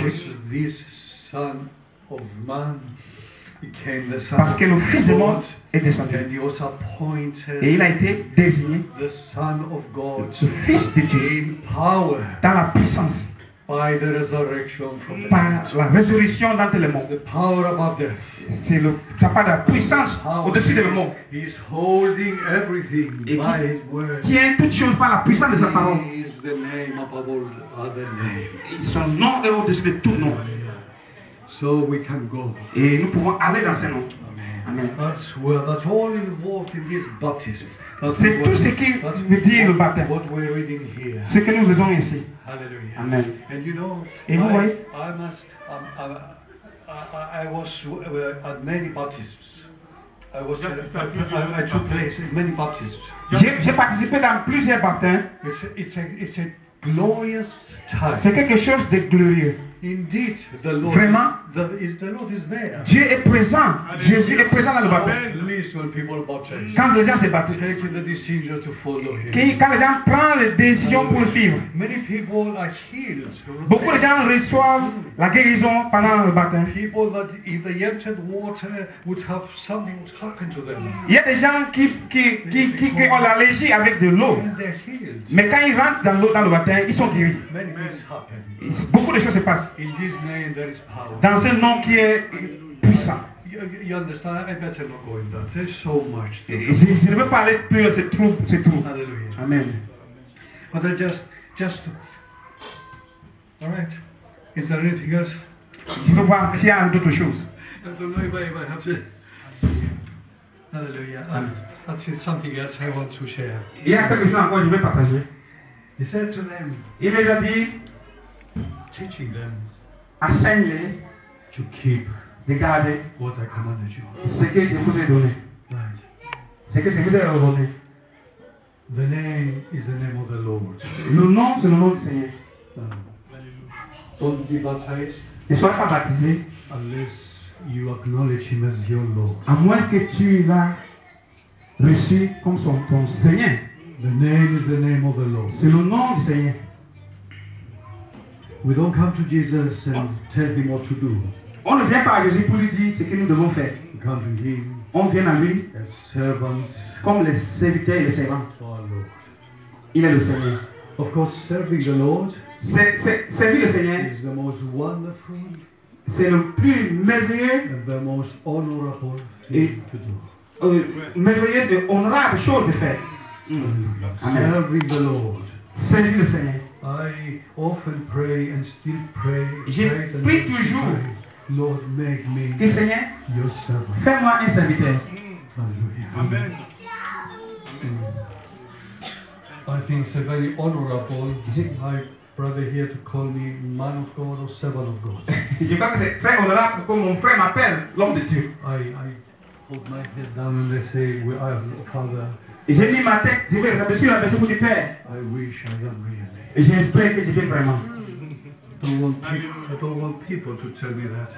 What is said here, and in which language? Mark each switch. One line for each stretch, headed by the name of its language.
English: Because this Son of Man became the Son
French: Parce que le
English: of
French: Fils de l'homme
English: God.
French: est descendu.
English: And he was appointed
French: Et il a été désigné
English: the Son of God
French: le Fils de Dieu
English: in power
French: dans la puissance,
English: by the resurrection from the
French: par
English: dead.
French: la résurrection d'entre les
English: It's
French: morts.
English: the power above death.
French: C'est le capable de la puissance au-dessus de la mort.
English: He's holding everything
French: Et
English: by his word.
French: Tient toutes choses par la puissance de sa parole.
English: He is the name above all other names.
French: Son nom est au-dessus de tout nom.
English: So we can go.
French: Et nous pouvons aller dans ce nom.
English: Amen. That's all involved in this baptism.
French: C'est tout ce qui veut dire le baptême.
English: What we're reading here.
French: Ce que nous faisons ici.
English: Hallelujah. Amen. And you know,
French: Et vous voyez,
English: I was at many baptisms. I took place in many baptisms.
French: j'ai participé dans plusieurs baptêmes.
English: It's a glorious time.
French: C'est quelque chose de glorieux.
English: Indeed, the Lord.
French: Vraiment,
English: The Lord is there.
French: Dieu est présent. Jésus est présent dans le baptême.
English: Please, when people are baptized,
French: Quand les gens se baptisent,
English: take the decision to follow Him.
French: quand les gens prennent les décisions pour le suivre,
English: Many people are healed.
French: beaucoup de gens reçoivent la guérison pendant le baptême.
English: People that if they entered water would have something would happen to them.
French: Il y a des gens qui ont l'allergie avec de l'eau.
English: And they're healed.
French: Mais quand ils rentrent dans l'eau, dans le baptême, ils sont guéris.
English: Many things happen.
French: Beaucoup de choses se passent.
English: In this name there is power.
French: Dans ce nom qui est puissant.
English: You understand? I better not go in that. There's so much.
French: Je ne veux pas aller plus loin, c'est trop.
English: Hallelujah. Amen. But I just. All right. Is there anything else?
French: Je veux voir s'il y a d'autres choses.
English: I don't know if I have to. Hallelujah. That's it. Something else I want to share.
French: Il y a quelque chose encore que je vais partager.
English: He said to them,
French: Il les a dit,
English: teaching them
French: enseigne-les
English: to keep
French: de garder
English: what I commanded you.
French: ce que je vous ai donné.
English: Right.
French: Ce que je vous ai donné.
English: The name is the name of the Lord.
French: Le nom, c'est le nom du Seigneur.
English: Don't be baptized
French: Ne sois pas baptisé,
English: unless you acknowledge Him as your Lord.
French: à moins que tu l'as reçu comme ton Seigneur.
English: The name is the name of the Lord.
French: C'est le nom du Seigneur.
English: We don't come to Jesus and tell Him what to do.
French: On ne vient pas à Jésus pour lui dire ce que nous devons faire.
English: Come to him
French: On vient à lui
English: as servants
French: comme les serviteurs et les servants.
English: to our Lord.
French: Il est le Seigneur.
English: Of course, serving the Lord
French: Servir le Seigneur,
English: is the most wonderful
French: c'est le plus merveilleux,
English: and the most honorable thing to do.
French: Merveilleuse et honorable chose de faire.
English: Amen. Serving the Lord.
French: Servir le Seigneur.
English: I often pray and still pray.
French: Je
English: pray and
French: prie
English: still
French: toujours.
English: pray. Lord, make me
French: Que Seigneur,
English: your servant.
French: fais-moi un serviteur.
English: Hallelujah. Amen. I think it's a very honorable, my brother here, to call me man of God or servant of God.
French: Je crois que c'est très honorable que mon frère m'appelle l'homme de Dieu.
English: I hold my head down and they say, well, I have no Father.
French: Et j'ai mis ma tête, je vais rabaisser la maison du Père.
English: I wish I am really.
French: Et j'espère que je vais vraiment.
English: I don't want people to tell me that.